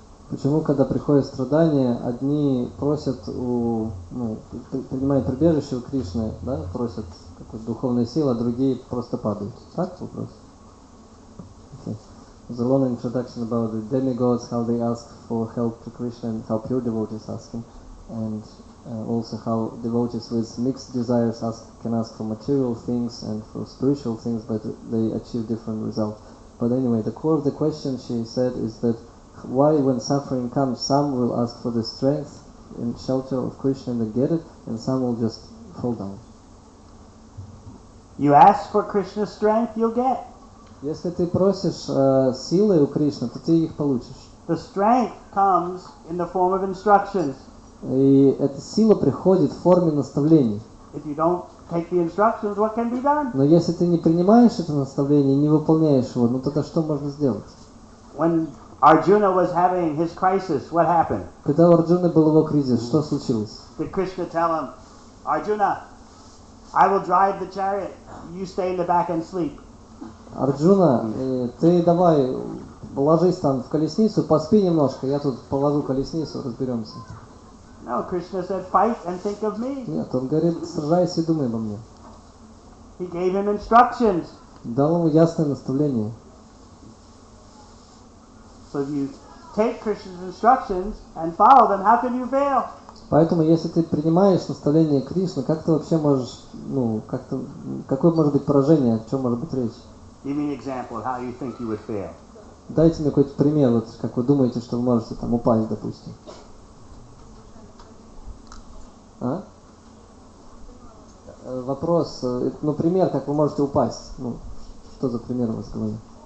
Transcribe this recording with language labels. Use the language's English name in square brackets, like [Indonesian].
[Russian] Почему, когда приходят страдания, одни просят принимают прибежище у Кришны, да, просят какой-то духовной силы, а другие просто падают? Так вопрос? Okay. [English] There's a long introduction about the demigods, how they ask for help to Krishna and how pure devotees ask him, and also how devotees with mixed desires can ask for material things and for spiritual things, but they achieve different results. But anyway, the core of the question, she said, is that why when suffering comes, some will ask for the strength and shelter of Krishna and they get it, and some will just fall down. You ask for Krishna's strength, you'll get. [Russian] Если ты просишь силы у Кришны, то ты их получишь. [English] The strength comes in the form of instructions. [Russian] И эта сила приходит в форме наставлений. [English] If you don't take the instructions, what can be done? [Russian] Но если ты не принимаешь это наставление и не выполняешь его, ну тогда что можно сделать? [English] When Arjuna was having his crisis, what happened? [Russian] Когда у Арджуны был его кризис, что случилось? [English] Did Krishna tell him, Arjuna, I will drive the chariot, you stay in the back and sleep? [Russian] Арджуна, ты давай ложись там в колесницу, поспи немножко, я тут положу колесницу, разберемся. [English] No, Krishna said, fight and think of me. [Russian] Нет, он говорит, сражайся и думай обо мне. [English] He gave him instructions. [Russian] Дал ему ясное наставление. [English] So if you take Krishna's instructions and follow them, how can you fail? [Russian] Поэтому, если ты принимаешь наставление Кришны, как ты вообще можешь, какое может быть поражение, о чем может быть речь? [English] Give me an example of how you think you would fail. [Russian] Дайте мне какой-то пример, вот как вы думаете, что вы можете там упасть, допустим. А? Вопрос, пример, как вы можете упасть. Что за пример у вас в голове?